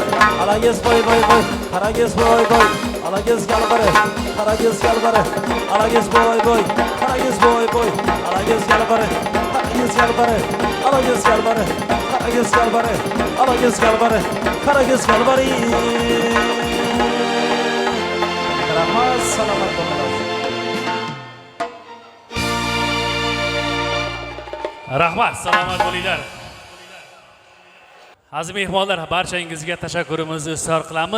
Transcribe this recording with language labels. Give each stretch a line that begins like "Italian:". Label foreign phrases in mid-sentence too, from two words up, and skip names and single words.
Turkmen: Ala gez boy boy boy, kara gez boy boy. Ala gez gel bari, kara gez gel bari. Ala gez boy boy, kara gez boy boy. Ala gez gel bari, kara gez gel bari. Ala gez gel bari, kara gez gel bari. Ala gez gel bari, kara gez gel bari. Rahmat selamat olsun.
Uzbek: Rahmat, salomat bo'linglar. Aziz mehmonlar, barchangizga tashakkurimizni izhor qilamiz.